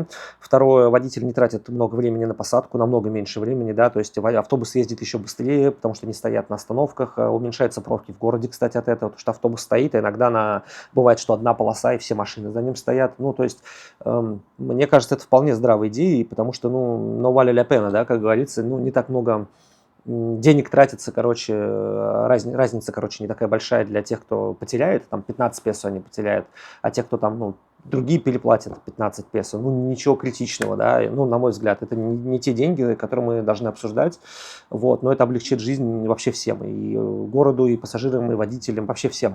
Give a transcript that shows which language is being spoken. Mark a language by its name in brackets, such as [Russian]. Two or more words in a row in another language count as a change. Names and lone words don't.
[Russian] Второе, водитель не тратит много времени на посадку, намного меньше времени, да. То есть автобус ездит еще быстрее, потому что они стоят на остановках. Уменьшаются пробки в городе, кстати, от этого, потому что автобус стоит, и иногда бывает, что одна полоса, и все машины за ним стоят. Ну, то есть, мне кажется, это вполне здравая идея, потому что, ну, [Spanish] no vale la pena, [Russian] да, как говорится, ну, не так много денег тратится, короче, разница, короче, не такая большая для тех, кто потеряет, там 15 песо они потеряют, а те, кто там, ну, другие переплатят 15 песо. Ну, ничего критичного, да, ну, на мой взгляд, это не те деньги, которые мы должны обсуждать, вот, но это облегчит жизнь вообще всем, и городу, и пассажирам, и водителям, вообще всем.